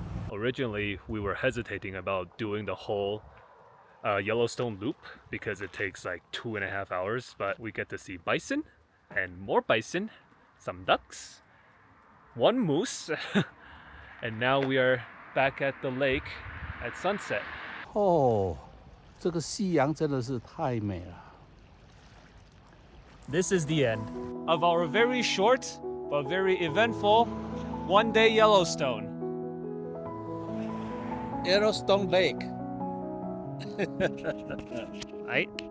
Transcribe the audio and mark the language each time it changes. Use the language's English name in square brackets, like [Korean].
[English] Originally, we were hesitating about doing the whole Yellowstone loop because it takes like 2.5 hours, but we get to see bison and more bison, some ducks, one moose, and now we are back at the lake at sunset. [Chinese] 哦，这个夕阳真的是太美了。 [English] This is the end of our very short but very eventful one-day Yellowstone. Yellowstone Lake。 Right?